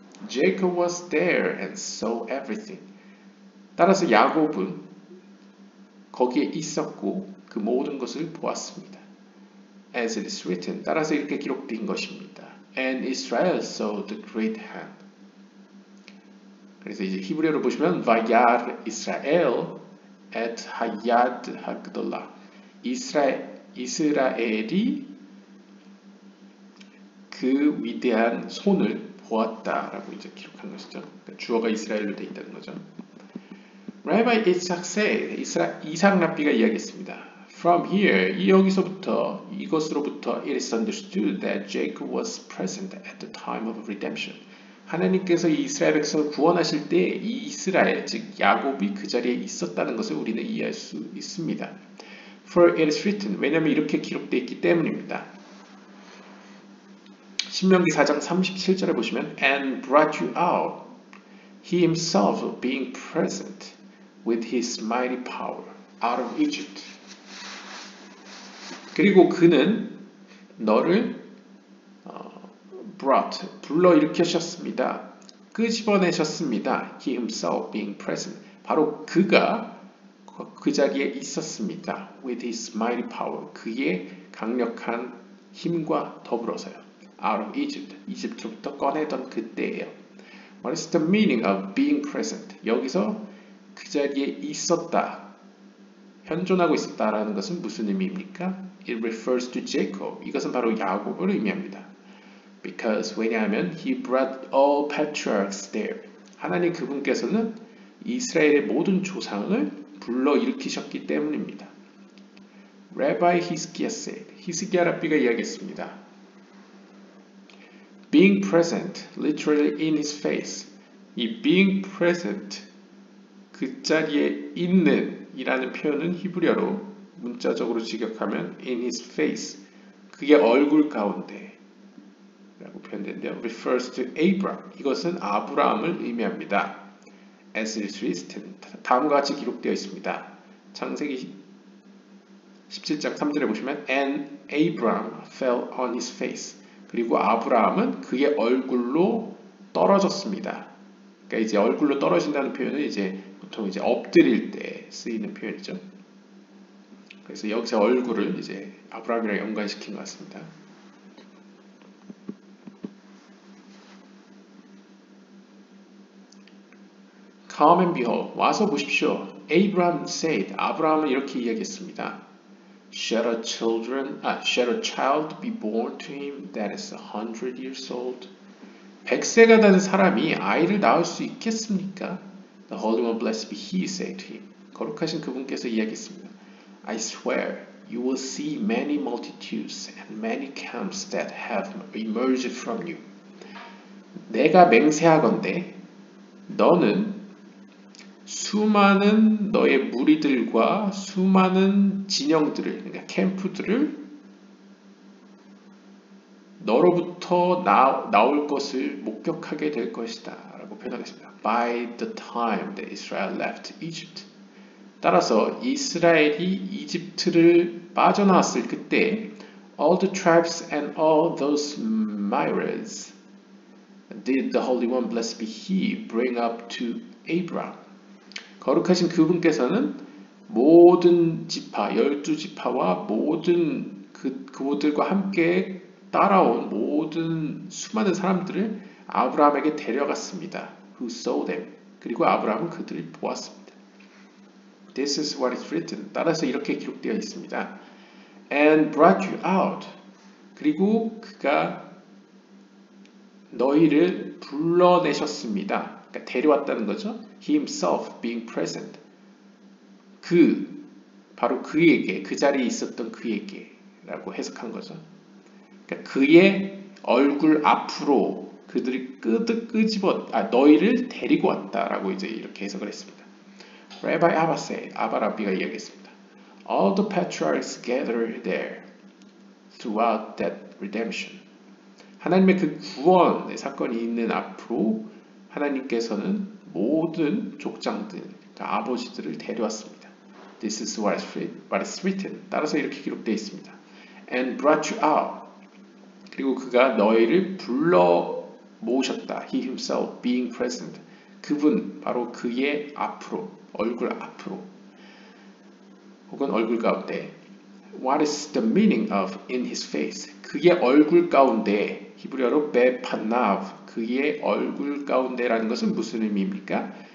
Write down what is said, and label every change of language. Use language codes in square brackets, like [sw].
[en] Jacob was there and saw everything. [ko] 따라서 야곱은 거기에 있었고 그 모든 것을 보았습니다. [en] As it is written, [ko] 따라서 이렇게 기록된 것입니다. [en] And Israel saw the great hand. [ko] 그래서 이제 히브리어로 보시면 [he] Vayar Israel et hayad hagdolah. [ko] 이스라엘이 그 위대한 손을 보았다라고 이제 기록한 것이죠. 그러니까 주어가 이스라엘로 되어 있다는 거죠. [en] Rabbi Isaac said, [ko] 이삭 랍비가 이야기했습니다. [en] From here, [ko] 이것으로부터 [en] it is understood that Jacob was present at the time of redemption. [ko] 하나님께서 이 이스라엘 백성을 구원하실 때 이 이스라엘, 즉 야곱이 그 자리에 있었다는 것을 우리는 이해할 수 있습니다. For it is written, 왜냐하면 이렇게 기록되어 있기 때문입니다. 신명기 4장 37절에 보시면 [en] And brought you out, he himself being present with his mighty power out of Egypt. [ko] 그리고 그는 너를 brought, 불러일으키셨습니다. 끄집어내셨습니다. [en] He himself being present. [ko] 바로 그가 그 자리에 있었습니다. [en] With his mighty power. [ko] 그의 강력한 힘과 더불어서요. [en] Out of Egypt. [ko] 이집트로부터 꺼내던 그때예요. [en] What is the meaning of being present? [ko] 여기서 그 자리에 있었다. 현존하고 있었다라는 것은 무슨 의미입니까? [en] It refers to Jacob. [ko] 이것은 바로 야곱을 의미합니다. [en] Because [ko] 왜냐하면 [en] he brought all patriarchs there. [ko] 하나님 그분께서는 이스라엘의 모든 조상을 불러 일으키셨기 때문입니다. [en] Rabbi Hizkiah said. [ko] 히스기야 랍비가 이야기했습니다. [en] Being present, literally in his face. [ko] 이 [en] being present, [ko] 그 자리에 있는 이라는 표현은 히브리어로 문자적으로 직역하면 [en] in his face, [ko] 그의 얼굴 가운데 라고 표현되는데요. [en] refers to Abraham. [ko] 이것은 아브라함을 의미합니다. [en] As it is written, [ko] 다음과 같이 기록되어 있습니다. 창세기 17장 3절에 보시면 [en] And Abraham fell on his face. [ko] 그리고 아브라함은 그의 얼굴로 떨어졌습니다. 그러니까 이제 얼굴로 떨어진다는 표현은 이제 보통 이제 엎드릴 때 쓰이는 표현이죠. 그래서 여기서 얼굴을 이제 아브라함이랑 연관시킨 것 같습니다. [en] Come and behold, [ko] 와서 보십시오. [en] Abraham said, [ko] 아브라함은 이렇게 이야기했습니다. [en] Shall a child be born to him that is 100 years old? [ko] 100세가 된 사람이 아이를 낳을 수 있겠습니까? [en] The Holy One blessed be He said to him. [ko] 거룩하신 그분께서 이야기했습니다. [en] I swear you will see many multitudes and many camps that have emerged from you. [ko] 내가 맹세하건대 너는 수많은 너의 무리들과 수많은 진영들을, 그러니까 캠프들을 너로부터 나올 것을 목격하게 될 것이다 라고 표현하겠습니다. [en] By the time that Israel left Egypt. [ko] 따라서 이스라엘이 이집트를 빠져나왔을 그때 [en] all the tribes and all those myriads did the Holy One, blessed be He, bring up to Abraham. [ko] 거룩하신 그분께서는 모든 지파, 12지파와 모든 그들과 함께 따라온 모든 수많은 사람들을 아브라함에게 데려갔습니다. [en] Who saw them. [ko] 그리고 아브라함은 그들을 보았습니다. [en] This is what is written. [ko] 따라서 이렇게 기록되어 있습니다. [en] And brought you out. [ko] 그리고 그가 너희를 불러내셨습니다. 그러니까 데려왔다는 거죠. [en] He himself being present. [ko] 바로 그에게, 그 자리에 있었던 그에게 라고 해석한 거죠. 그러니까 그의 얼굴 앞으로 그들이 너희를 데리고 왔다라고 이제 이렇게 해석을 했습니다. [en] Rabbi Abba said, [ko] 아바 라비가 이야기했습니다. [en] All the patriarchs gathered there throughout that redemption. [ko] 하나님의 그 구원의 사건이 있는 앞으로 하나님께서는 모든 족장들, 그러니까 아버지들을 데려왔습니다. [en] This is what is written. [ko] 따라서 이렇게 기록되어 있습니다. [en] And brought you out. [ko] 그리고 그가 너희를 불러 모으셨다. [en] He himself being present. [ko] 그분 바로 그의 앞으로, 얼굴 앞으로 혹은 얼굴 가운데. [en] What is the meaning of in his face? [ko] 그의 얼굴 가운데, 히브리어로 베파나브, 그의 얼굴 가운데라는 것은 무슨 의미입니까?